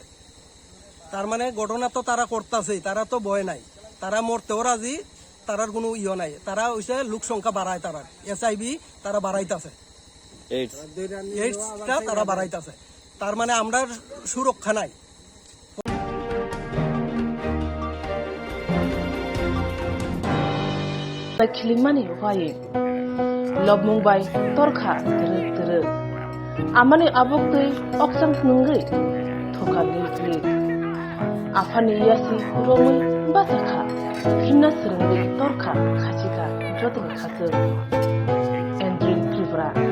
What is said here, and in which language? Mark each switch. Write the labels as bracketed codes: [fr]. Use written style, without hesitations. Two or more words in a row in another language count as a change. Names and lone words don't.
[bn] তার মানে ঘটনা তো তারা করতেছেই, তারা তো ভয় নাই, তারা মরতেও রাজি, তারার কোনো নাই। তারা হইছে লোক সংখ্যা বাড়ায়, তারা HIV তারা বাড়াইতেছে, এইডসটা তারা বাড়াইতেছে। তার মানে আমরা সুরক্ষা নাই। [trp] Kilimani waye lob mumbai torkha tere amani abokte oksam nungai thoka lili afani yasi romui basakha hinna srungi torkha khachika jotun khase endrin trivra